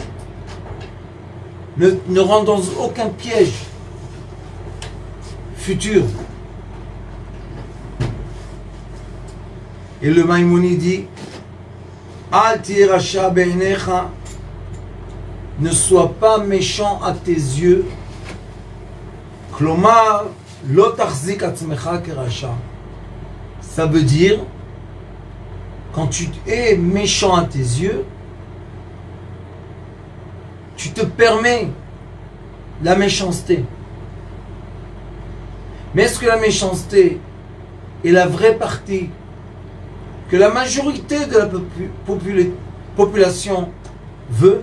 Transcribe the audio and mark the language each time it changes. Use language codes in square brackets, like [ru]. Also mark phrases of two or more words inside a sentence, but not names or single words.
[fr] Ne rentre dans aucun piège futur. Et le Maïmouni dit [he] אל תהי רשע בעיניך, [fr] ne sois pas méchant à tes yeux. [he] כלומר לא תחזיק עצמך כרשע. [fr] Ça veut dire, quand tu es méchant à tes yeux, tu te permets la méchanceté. Mais est-ce que la méchanceté est la vraie partie que la majorité de la population veut?